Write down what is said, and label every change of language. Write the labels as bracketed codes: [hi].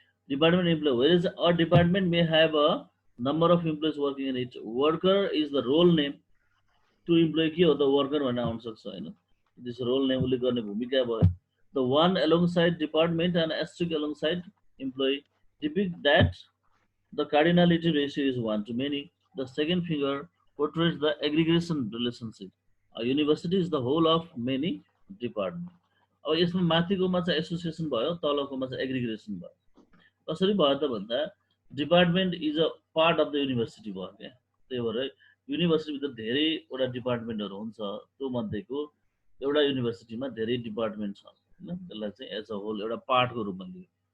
[en] Department employee, whereas a department may have a number of employees working in it. Worker is the role name. [ne] To employee के हो त worker भन्न आउन सक्छ हैन, this role name ले गर्ने भूमिका भयो। [en] The one alongside department and asterisk alongside employee depict that the cardinality ratio is 1 to many. The second figure portrays the aggregation relationship. A university is the whole of many departments. [ne] अब यसमा माथिकोमा चाहिँ association भयो, तलकोमा चाहिँ एग्रिगेसन भयो। कसरी भयो त भन्दा [en] department is a part of the university [ne] भयो क्या, त्यही भएर युनिभर्सिटीभित्र धेरैवटा डिपार्टमेन्टहरू हुन्छ, त्यो मध्येको एउटा युनिभर्सिटीमा धेरै डिपार्टमेन्ट छ होइन, त्यसलाई चाहिँ एज अ होल एउटा पार्टको रूपमा लियो।